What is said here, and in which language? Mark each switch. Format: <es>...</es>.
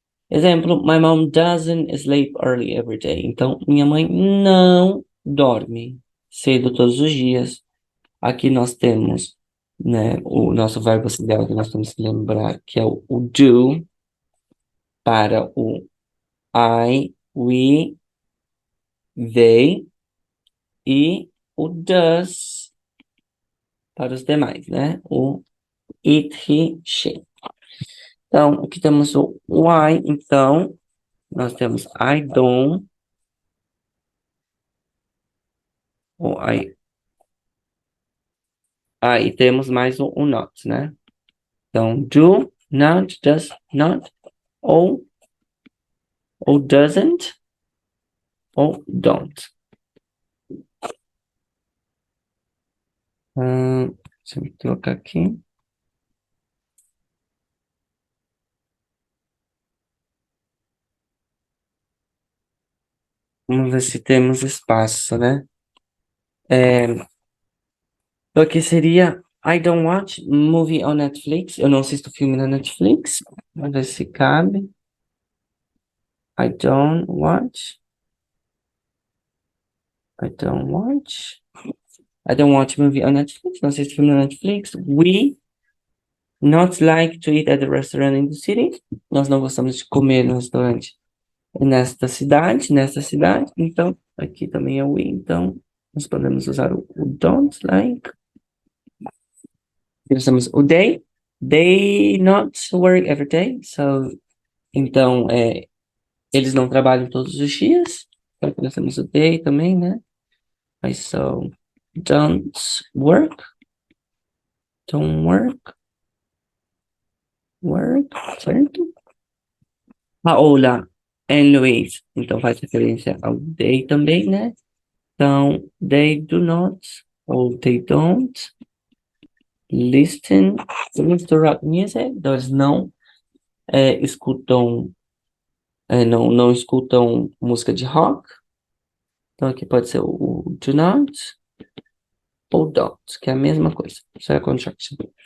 <pt>Exemplo,</pt> <en>my mom doesn't sleep early every day.</en> <pt>Então, minha mãe não dorme cedo todos os dias. Aqui nós temos, né, o nosso verbo auxiliar que nós temos que lembrar, que é o do, para o I, we, they, e o does para os demais, né? O it, he, she. Então, aqui temos o I, então, nós temos I don't, o I, e temos mais o not, né? Então,</pt> <en>do, not, does not, ou doesn't, ou don't.</en> <pt>Deixa eu colocar aqui. Vamos ver se temos espaço, né? Então aqui seria</pt> <en>I don't watch movie on Netflix.</en> <pt>Eu não assisto filme na Netflix. Vamos ver se cabe.</pt> <en>I don't watch. I don't watch. I don't watch movie on Netflix.</en> <pt>Não assisto filme na Netflix.</pt> <en>We not like to eat at the restaurant in the city.</en> <pt>Nós não gostamos de comer no restaurante nesta cidade, nesta cidade. Então, aqui também é we. Então, nós podemos usar o don't like. Nós temos o they.</pt> <en>They not work every day. So,</en> <pt>então, eles não trabalham todos os dias. Então, aqui nós temos o they também, né? Aí,</pt> <en>so, don't work. Don't work. Work,</en> <pt>certo?</pt> <en>Paola and Luiz.</en> <pt>Então, faz referência ao they também, né? Então, they do not, ou they don't, listen to rock music. Então, eles não escutam, não escutam música de rock. Então, aqui pode ser o do not ou don't, que é a mesma coisa. Isso é a contraction.</pt>